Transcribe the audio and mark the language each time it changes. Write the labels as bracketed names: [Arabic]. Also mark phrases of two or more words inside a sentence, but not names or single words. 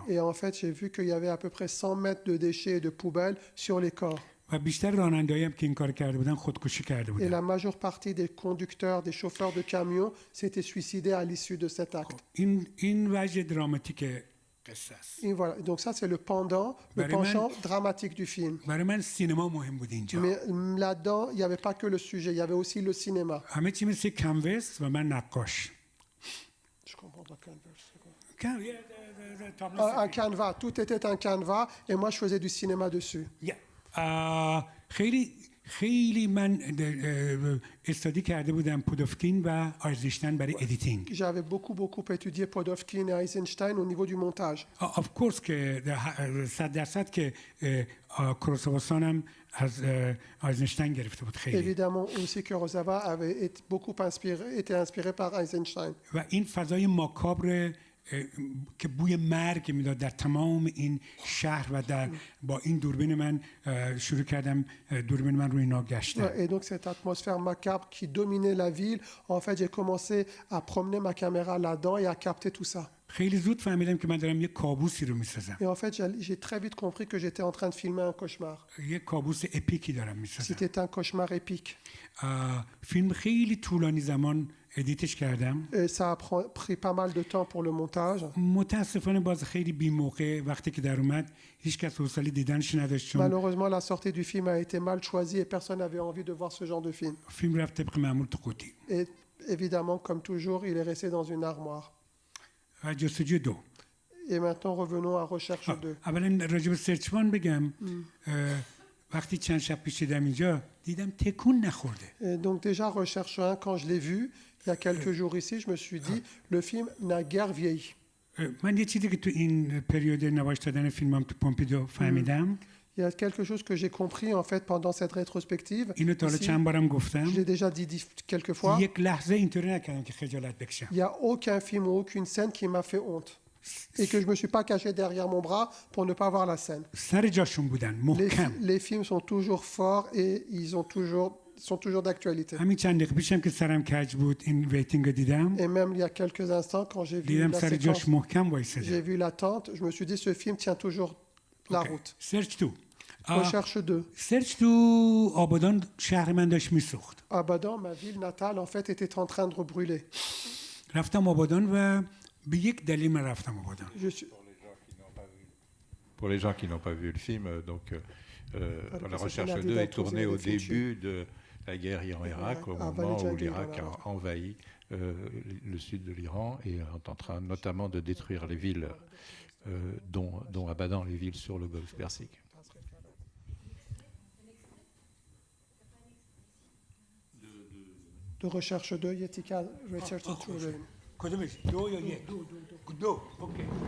[French] Et en fait, j'ai vu qu'il y avait à peu près 100 mètres de déchets et de poubelles sur les corps. [Persian] و بیشتر رانندهایی هم که این کار کرده بودن خودکشی کرده [French] Et [Persian] بودن [French] la majeure partie des conducteurs, des chauffeurs de camions s'étaient suicidés à l'issue de cet acte. [Persian] این وجه دراماتیک قصه است [French] Et voilà. Donc ça, c'est le pendant, le Barryman- penchant dramatique du film. [Persian] برای من سینما مهم بود اینجا [French] Mais là-dedans, il n'y avait pas que le sujet, il y avait aussi le cinéma. [Persian] همه چی مثل کنوس و من نقاش [French] Je comprends pas Canvas, c'est quoi. [Persian] تابلو [French] Un canevas, tout était un canevas et moi je faisais du cinéma dessus. [Persian] خیلی خیلی من استادی کرده بودم پودوفکین و آیزنشتاین برای ادیتینگ [French] J'avais beaucoup étudié Podolsky et Eisenstein au niveau du montage. [English] of course [Persian] که 100% که کوروساوا هم از آیزنشتاین گرفته بود خیلی [French] Évidemment aussi que Kurosawa avait été inspiré par Eisenstein. [Persian] و این فضای ماکابر که بوی مرگ میداد در تمام این شهر و در با این دوربین من شروع کردم دوربین من روی اینا گشتم [French] Et donc cette atmosphère macabre qui dominait la ville, en fait j'ai commencé à promener ma caméra là-dedans et à capter tout ça. [Persian] خیلی زود فهمیدم که من دارم یه کابوسی رو میسازم [French] Et en fait j'ai très vite compris que j'étais en train de filmer un cauchemar. [Persian] یه کابوس اپیکی دارم میسازم [French] C'était un cauchemar épique. [Persian] فیلم خیلی طولانی زمان ادیتش کردم [French] Et ça a pris pas mal de temps pour le montage. [Persian] متاسفانه باز خیلی بی موقع وقتی که در اومد هیچ کس حوصله دیدنش نداشت چون [French] Malheureusement, la sortie du film a été mal choisie et personne n'avait envie de voir ce genre de film. [Persian] فیلم رفت طبق معمول تو قوطی [French] Et évidemment, comme toujours, il est resté dans une armoire. [Persian] و جستجوی دو [French] Et maintenant, revenons à Recherche 2. [Persian] اولا راجع به سرچوان بگم وقتی چند شب پیش دیدم اینجا دیدم تکون نخورده [French] Et donc déjà, Recherche 1, quand je l'ai vu, il y a quelques jours ici, je me suis dit, le film n'a guère vieilli. [Persian] من یه چیزی که تو این پریود نمایش دادن فیلمم تو پومپیدو فهمیدم [French] Il y a quelque chose que j'ai compris en fait pendant cette rétrospective. [Persian] اینو تا حالا [French] Ici, [Persian] چند بارم [French] je [Persian] گفتم [French] l'ai déjà dit quelques fois. [Persian] یک لحظه اینطوری نکردم که خجالت بکشم [French] Il n'y a aucun film ou aucune scène qui m'a fait honte. Et que je ne me suis pas caché derrière mon bras pour ne pas voir la scène. [Persian] سر جاشون بودن [French] Les, [Persian] محکم [French] les films sont toujours forts et ils sont toujours d'actualité. [Persian] همین چند دقیقه پیشم که سرم کج بود این ویتینگ رو دیدم [French] Et même il y a quelques instants, quand j'ai vu [Persian] دیدم [French] la [Persian] سر جاش [French] séquence, [Persian] محکم [French] j'ai [Persian] وایساده [French] vu l'attente, je me suis dit, ce film tient toujours la route. [Persian] سرچ تو [French] Recherche 2. [Persian] سرچ تو آبادان شهر من داشت میسوخت [French] Abadan, ma ville natale, en fait, était en train de rebrûler. [Persian] رفتم آبادان و به یک دلیل من رفتم آبادان [French] Je suis... Pour les gens qui n'ont pas vu le film, donc Alors, la ça recherche s'est 2 est énervé tournée dans au tous les début de la guerre Iran-Irak, au moment où l'Irak a envahi le sud de l'Iran et est en train notamment de détruire les villes, dont Abadan, les villes sur le golfe Persique. De Recherche 2, Yetika Research 2. [Persian] کدومش دو یا یک دو اوکی